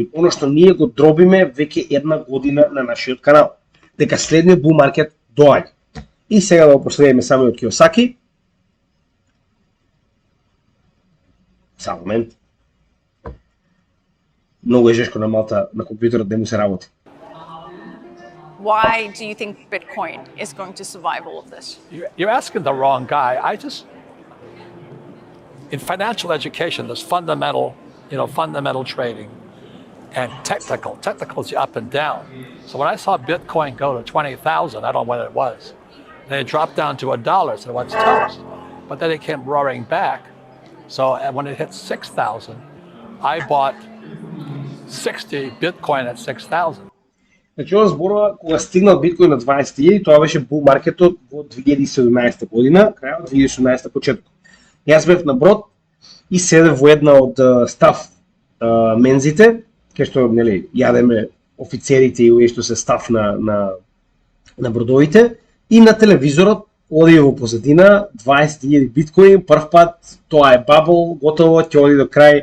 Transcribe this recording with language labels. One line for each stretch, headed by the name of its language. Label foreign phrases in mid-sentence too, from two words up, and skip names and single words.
Macedonian: Оно што ние го дробиме веќе една година на нашиот канал, дека следниот
English: bull market
Macedonian: доаѓа. И сега да го проследиме самиот Киосаки. Само момент. Многу е жешко на малта на компјутерот да му се работи.
English: Why do you think Bitcoin is going to survive all of this? You're asking the wrong guy. In financial education, there's fundamental trading and technical. Technical is up and down. So when I saw Bitcoin go to 20,000, I don't know when it was, then it dropped down to $1, so it's toast. But then it came roaring back. So when it hit 6,000, I bought 60 Bitcoin at 6,000.
Macedonian: Значи ова зборува кога стигнал биткоин на 20.000, тоа беше бул маркетот во 2017 година, крајот 2018 почеток. Јас бев на брод и седев во една од стаф мензите, кај што нели јадеме офицерите и што се стаф на бродовите, и на телевизорот оди во позадина 20.000 биткоин, прв пат, тоа е бабл, готово, ќе оди до крај.